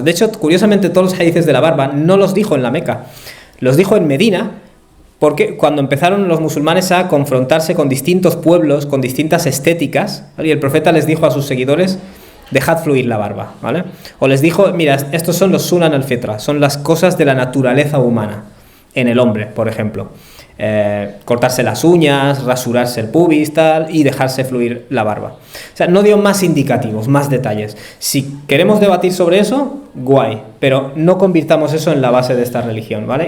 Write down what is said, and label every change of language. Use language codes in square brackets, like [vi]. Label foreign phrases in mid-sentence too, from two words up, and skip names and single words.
[es] De hecho, curiosamente, todos los hadices de la barba no los dijo en la Meca, los dijo en Medina, porque cuando empezaron los musulmanes a confrontarse con distintos pueblos, con distintas estéticas, ¿vale? Y el profeta les dijo a sus seguidores, dejad fluir la barba, ¿vale? O les dijo, mira, estos son los [ar] سنن الفطرة, [es] son las cosas de la naturaleza humana, en el hombre, por ejemplo. Cortarse las uñas, rasurarse el pubis, tal, y dejarse fluir la barba. O sea, no dio más indicativos, más detalles. Si queremos debatir sobre eso, guay, pero no convirtamos eso en la base de esta religión, ¿vale?